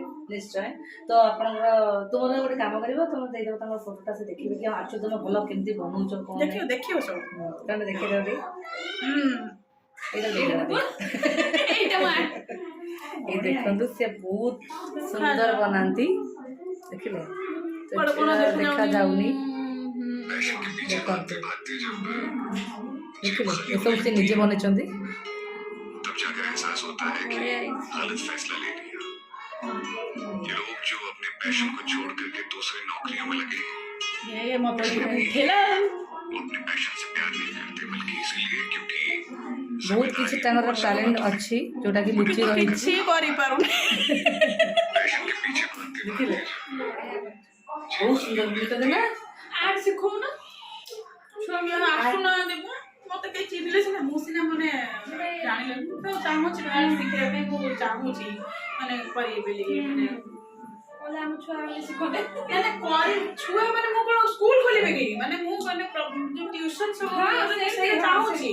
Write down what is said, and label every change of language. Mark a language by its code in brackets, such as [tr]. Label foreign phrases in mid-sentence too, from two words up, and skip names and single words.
[or] ନିଶ୍ଚୟ ତ ଆପଣଙ୍କର ତୁମର ଗୋଟେ କାମ କରିବ ତମେ ଦେଇଦେବ ତାଙ୍କର ଫଟୋଟା ସେ ଦେଖିବେ କି ଆକ୍ଚୁଆଲି ତମେ ଭଲ କେମିତି ବନଉଛ କଣ ଦେଖିବ ଦେଖିବ ସବୁ। ତମେ ଦେଖିଦେବ ଟିକେ ଏଇଟା ଦେଇଦେବ ଏଇଟା ମା ଏଇ ଦେଖନ୍ତୁ ସେ ବହୁତ ସୁନ୍ଦର ବନାନ୍ତି ଦେଖିଲେ ତ ବଡ଼ ବଡ଼ ଏଇଟା ଦେଖାଯାଉନି [hi] फैशन के पीछे [or] ଦେଖନ୍ତୁ [hi] भागते जब [or] ଦେଖିଲେ ଏସବୁ ସେ ନିଜେ ବନେଇଛନ୍ତି [hi] तब जाकर एहसास होता है कि गलत फैसला ले लिया। ये लोग जो अपने पैशन को छोड़ करके दूसरी नौकरियों में लगे [or] ଏ ମତେ ଉଠେଇଲା [hi] वो अपने पैशन से प्यार नहीं करते बल्कि इसलिए क्योंकि [or] ବହୁତ କିଛି ତାଙ୍କର ଟ୍ୟାଲେଣ୍ଟ ଅଛି ଯୋଉଟା କି ଲୁଚି ରହିଛି କିଛି କରିପାରୁନି। [hi] पैशन के पीछे भागते [or] ଦେଖିଲେ ବହୁତ ସୁନ୍ଦର ବୁଝୁଛନ୍ତି ନା ଆର୍ଟ ଶିଖଉନ ଛୁଆ ଆସୁନାହାନ୍ତି ବା ମତେ କେହି ଚିହ୍ନିଲେ ସିନା ମୁଁ ସିନା ମାନେ ଜାଣିଲେ ମୁଁ ତ ଚାହୁଁଛି ଆର୍ଟ ଶିଖିବା ପାଇଁ ମୁଁ ଚାହୁଁଛି ମାନେ କରିବି ବୋଲି ମାନେ ଆମ ଛୁଆ ଶିଖନ୍ତେ ନା ନା କରି ଛୁଆ ମାନେ ମୁଁ କଣ ସ୍କୁଲ ଖୋଲିବେ କି ମାନେ ମୁଁ ମାନେ ଯୋଉ ଟ୍ୟୁସନ ସବୁ ସେଇଟା ଚାହୁଁଛି